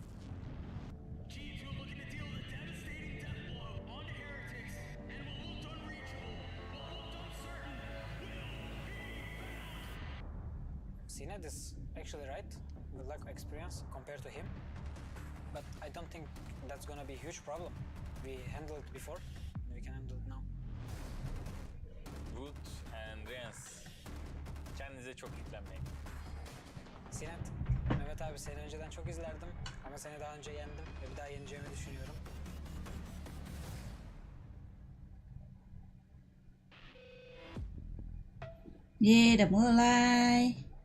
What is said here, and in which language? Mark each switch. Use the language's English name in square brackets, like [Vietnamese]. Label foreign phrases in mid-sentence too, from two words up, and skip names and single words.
[English] G2 looking to deal the devastating death blow on Heretics, and what looked unreachable, what looked uncertain, will be found. Sinet is actually right. We lack experience compared to him, but I don't think that's gonna be a huge problem. We handled it before, and we can handle it now. Good and Rens. [Turkish] Kendinize çok yüklenmeyin. Sinet, Mehmet abi seni önceden çok izlerdim ama seni daha önce yendim ve bir daha yeneceğimi düşünüyorum. [Indonesian] Yeay, udah mulai.